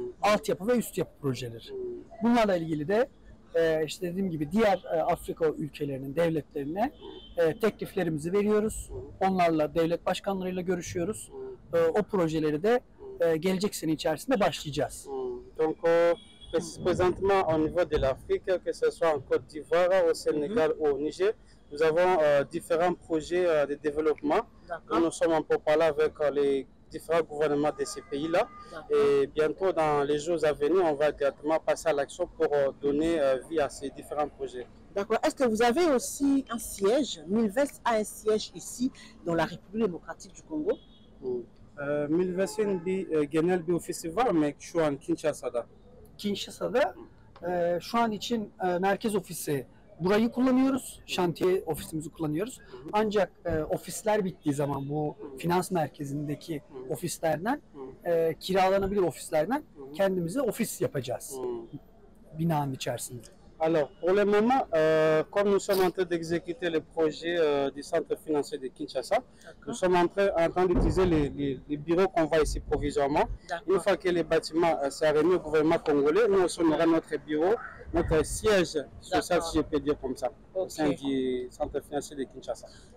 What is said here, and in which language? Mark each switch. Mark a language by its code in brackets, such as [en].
[tr] Altyapı ve üst yapı projeleri. Bunlarla ilgili de işte dediğim gibi diğer Afrika ülkelerinin devletlerine tekliflerimizi veriyoruz. Onlarla, devlet başkanlarıyla görüşüyoruz. O projeleri de gelecek sene içerisinde başlayacağız. [fr] Donc, présentement au niveau de l'Afrique, que ce soit en Côte d'Ivoire, au Sénégal ou au Niger, nous avons différents projets de développement. Nous sommes en pourparlers avec les différents gouvernements de ces pays-là. Et bientôt, dans les jours à venir, on va directement passer à l'action pour donner vie à ces différents projets. D'accord. Est-ce que vous avez aussi un siège? Milvest a un siège ici, dans la République démocratique du Congo? [tr] Milvest'in genel bir ofisi var mı şu an Kinshasa'da? Kinshasa'da şu an için merkez ofisi burayı kullanıyoruz. Şantiye ofisimizi kullanıyoruz. Ancak ofisler bittiği zaman bu finans merkezindeki ofislerden kiralanabilir ofislerden kendimize ofis yapacağız binanın içerisinde. [fr] Alors, pour le moment, comme nous sommes en train d'exécuter le projet du centre financier de Kinshasa, nous sommes en train d'utiliser les bureaux qu'on voit ici provisoirement. Une fois que les bâtiments sont remis au gouvernement congolais, nous on aura notre bureau, notre siège social, si je peux dire comme ça, au sein du centre financier de Kinshasa.